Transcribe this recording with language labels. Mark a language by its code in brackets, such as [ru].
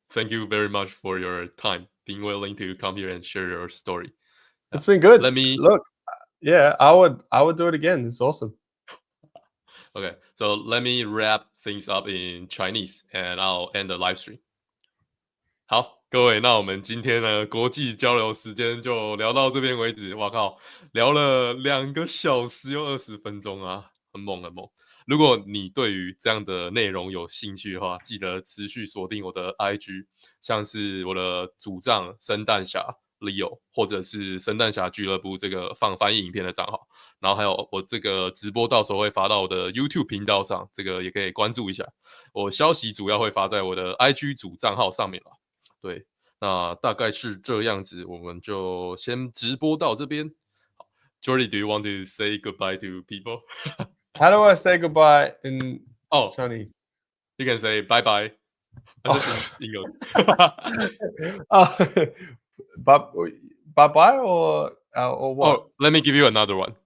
[en] Thank you very much for your time, being willing to come here and share your story. It's been good. Let me Look, yeah, I would do it again. It's awesome. Okay, so let me wrap things up in Chinese, and I'll end the live stream. [zh] 好，各位，那我们今天呢国际交流时间就聊到这边为止。哇靠，聊了2个小时又20分钟啊，很猛很猛。如果你对于这样的内容有兴趣的话，记得持续锁定我的 IG，像是我的主账生蛋侠 Leo，或者是生蛋侠俱乐部这个放翻译影片的账号，然后还有我这个直播到时候会发到我的 YouTube 频道上，这个也可以关注一下。我消息主要会发在我的 IG 主账号上面啦。对，那大概是这样子，我们就先直播到这边。 [en] Jordi, do you want to say goodbye to people? How do I say goodbye in Chinese? You can say bye bye. That's in English. Bye bye or what? Oh, let me give you another one.